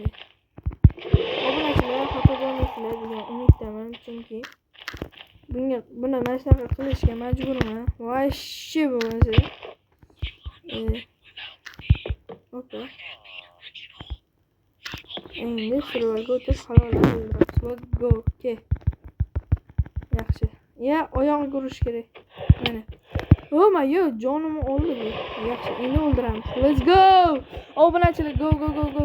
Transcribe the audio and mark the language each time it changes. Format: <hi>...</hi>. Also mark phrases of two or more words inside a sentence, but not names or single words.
<uz>Obunachilar xato bo'lmaysizlar degan umiddaman, chunki buni mana shunaqa qilishga majburman. Voshshi bo'lmasa. Opa. Endi survivalga o'tib halollar o'ldiramiz.</uz> <en>Let's go. Ke.</en> <uz>Yaxshi. Ya, oyog'iga urish kerak. Mana.</uz> <en>Oh my god,</en> <uz>jonimni oldi bu. Yaxshi, endi o'ldiramiz.</uz> <en>Let's go.</en> <uz>Obunachilar,</uz> <en>go go go go.</en>